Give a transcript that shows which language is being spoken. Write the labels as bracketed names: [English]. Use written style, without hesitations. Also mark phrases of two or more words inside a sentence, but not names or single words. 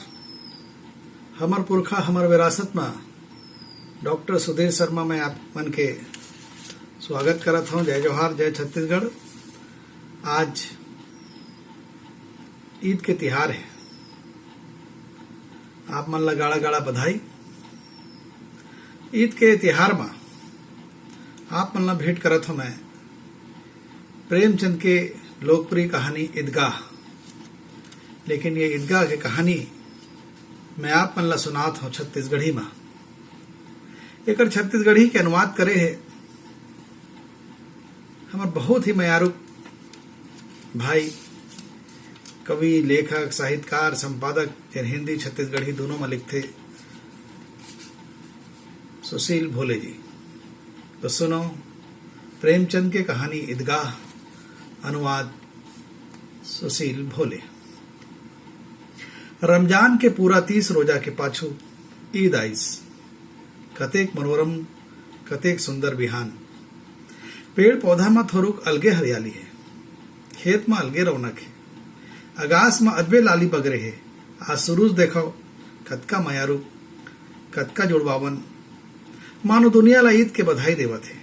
[Chhattisgarhi] हमर पुरखा हमर विरासत में डॉक्टर सुधीर शर्मा मैं आप मन के स्वागत करत हूँ। जय जोहार, जय छत्तीसगढ़। आज ईद के तिहार है। आप मन ला गाड़ा गाड़ा बधाई। ईद के तिहार में आप मन ला भेंट करत हूँ मैं प्रेमचंद के लोकप्रिय कहानी ईदगाह। लेकिन ये ईदगाह की कहानी मैं आप मन ला सुनात हूँ छत्तीसगढ़ी में। एक छत्तीसगढ़ी के अनुवाद करे है हमारे बहुत ही मयारू भाई, कवि, लेखक, साहित्यकार, संपादक, जिन हिंदी छत्तीसगढ़ी दोनों में लिखते, सुशील भोले जी। तो सुनो प्रेमचंद के कहानी ईदगाह, अनुवाद सुशील भोले। रमजान के पूरा 30 रोजा के पाछू ईद आइस। कतेक मनोरम, कतेक सुंदर बिहान। पेड़ पौधा में थोरुक अलगे हरियाली है, खेत में अलगे रौनक है, आकाश में अदबे लाली बगरे है। आज सूरज देखो कतका मयारू, कतका जुड़वावन, मानो दुनिया ला ईद के बधाई देवत है।